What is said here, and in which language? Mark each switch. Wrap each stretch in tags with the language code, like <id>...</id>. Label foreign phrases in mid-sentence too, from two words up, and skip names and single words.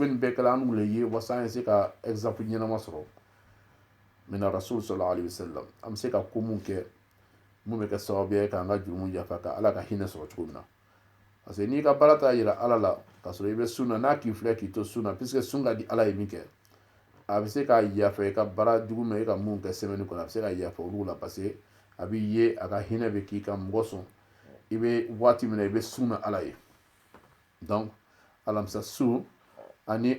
<bm>tun bɛ nin bɛɛ kɛla an n'u le ye wasa an ye se ka exemple ɲɛnama sɔrɔ min rasul</bm> <ar>صلى الله عليه وسلم</ar> <bm>am se ka ko mun kɛ mun bɛ kɛ sababu ye k'an ka jurumu yafa ka ala ka hinɛ sɔrɔ cogo min na</bm> <fr>parce que</fr> <bm>n'i ka baara t'a yira ala la k'a sɔrɔ i bɛ sunna n'a k'i filɛ k'i to sunna puisque sun ka di ala ye min kɛ a bɛ se k'a yafa i ka baara jugu ma i ka mun kɛ semaine kɔnɔ a bɛ se ka yafa olu la</bm> <fr>parce que</fr> <bm>a b'i ye a ka hinɛ bɛ k'i kan mɔgɔ sɔn i bɛ waati min na i bɛ sunna ala ye donc alamisa su ani</bm>